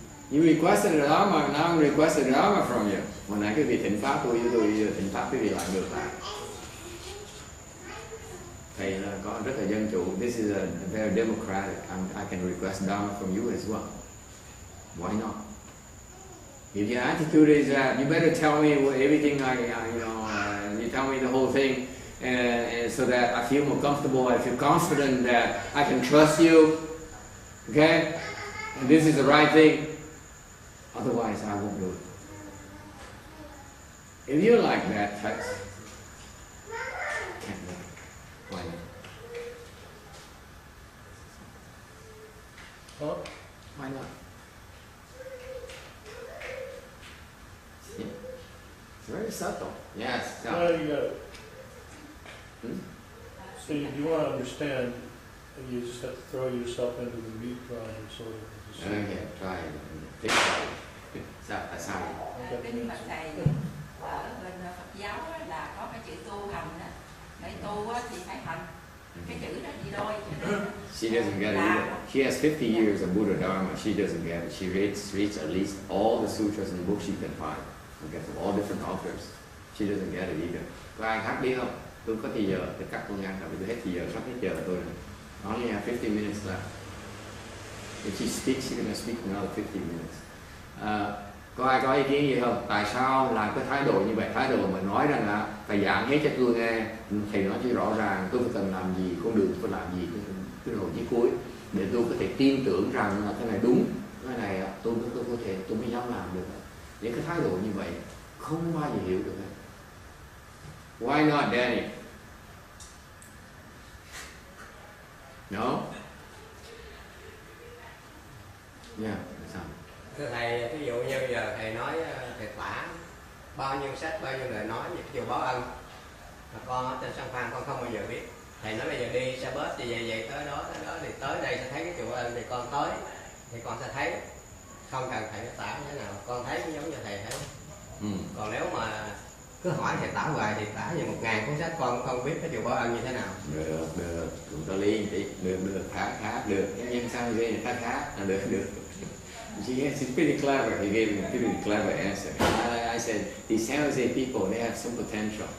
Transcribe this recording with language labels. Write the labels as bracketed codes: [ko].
[en] You requested the Dharma, now I'm requesting the Dharma from you. [vi] Hồi nãy cái vị thỉnh pháp tôi thỉnh pháp cái vị lại ngược lại. Thầy là có rất là dân chủ. [en] This is a very democratic. I can request Dharma from you as well. Why not? If your attitude is that you better tell me everything you tell me the whole thing, and so that I feel more comfortable, I feel confident that I can trust you, okay? And this is the right thing. Otherwise, I won't do it. If you like that text, can't do it. Why not? Huh? Why not? See? It's very subtle. Yes. Well, you got it. Hmm? So you want to understand, you just have to throw yourself into the meat grinder, sort of. Okay, try it. Think about it. [vi] Tại sao? Kinh Bạch Thầy ở bên Phật giáo là có cái chữ tu hành đó. Để tu thì phải hành. Cái chữ đó đi đôi. [en] She doesn't get it either. She has 50 years of Buddha Dharma. She doesn't get it. She reads at least all the sutras and books she can find. Okay, from all different authors. She doesn't get it either. [vi] Có ai khác biết không? Tôi có thì giờ, tôi cắt con ngang rồi, tôi hết thì giờ, sắp hết giờ tôi rồi. [en] Only have 50 minutes left. If she speaks, she's going to speak another 50 minutes. [vi] Có ai có ý kiến gì không? Tại sao làm cái thái độ như vậy? Thái độ mà nói rằng là thầy giảng hết cho tôi nghe, thầy nói cho rõ ràng, tôi phải cần làm gì, con đường tôi làm gì, cái đầu chí cuối, để tôi có thể tin tưởng rằng là cái này đúng, cái này tôi có thể tôi mới dám làm được. Những cái thái độ như vậy không bao giờ hiểu được. [en] Why not, Danny? No? [vi] Yeah, sao? Thưa thầy, ví dụ như giờ thầy nói thầy tả bao nhiêu sách, bao nhiêu lời nói về cái chùa báo ân, mà con ở trên sông Phan con không bao giờ biết. Thầy nói bây giờ đi xe bus thì vậy tới đó thì tới đây sẽ thấy cái chùa báo ân, thì con tới thì con sẽ thấy, không cần thầy tả như thế nào, con thấy cũng giống như thầy thấy. Còn nếu mà cứ hỏi thầy tả hoài thì tả như 1000 cuốn sách con không biết cái chùa báo ân như thế nào. Được, cũng có lý tí, được, khá, được, nhưng sao ghê là khá, được. [en] She's pretty clever. He gave me a pretty clever answer. I said, these San Jose people, they have some potential.